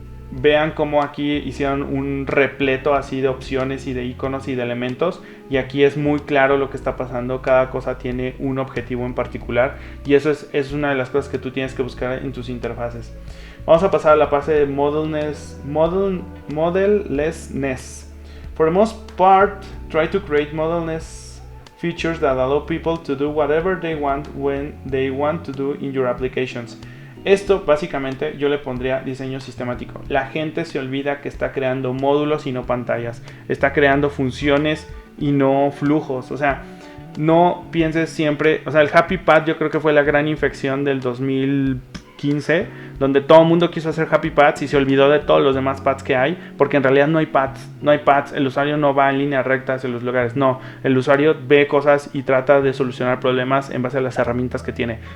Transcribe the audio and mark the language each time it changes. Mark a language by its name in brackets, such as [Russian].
[Spanish] Vean cómo aquí hicieron un repleto así de opciones y de iconos y de elementos, y aquí es muy claro lo que está pasando. Cada cosa tiene un objetivo en particular, y eso es una de las cosas que tú tienes que buscar en tus interfaces. Vamos a pasar a la fase de modellessness. [English] For the most part, try to create modelless features that allow people to do whatever they want when they want to do in your applications. [Spanish] Esto básicamente yo le pondría diseño sistemático. La gente se olvida que está creando módulos y no pantallas. Está creando funciones y no flujos. O sea, no pienses siempre... O sea, el Happy Path yo creo que fue la gran infección del 2015, donde todo el mundo quiso hacer Happy Paths y se olvidó de todos los demás paths que hay, porque en realidad no hay paths, el usuario no va en línea recta hacia los lugares, no, el usuario ve cosas y trata de solucionar problemas en base a las herramientas que tiene.